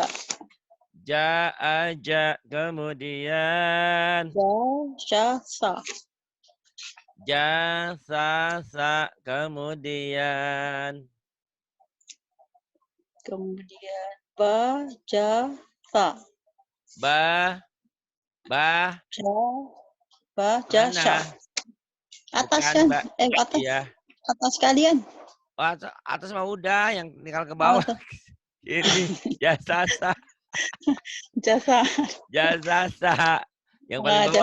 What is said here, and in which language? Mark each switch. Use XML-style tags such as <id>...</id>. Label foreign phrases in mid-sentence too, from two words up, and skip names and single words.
<id>Ja aja. Kemudian. Jasa. Jasasa. Kemudian. Bajasa. Bajasa. Atas Bukan, kan? Mbak. Atas. Iya. Atas kalian. Oh, atas mah udah, yang tinggal ke bawah. Ini jasasa. Jasa. Jasasa. Yang paling bawah</id>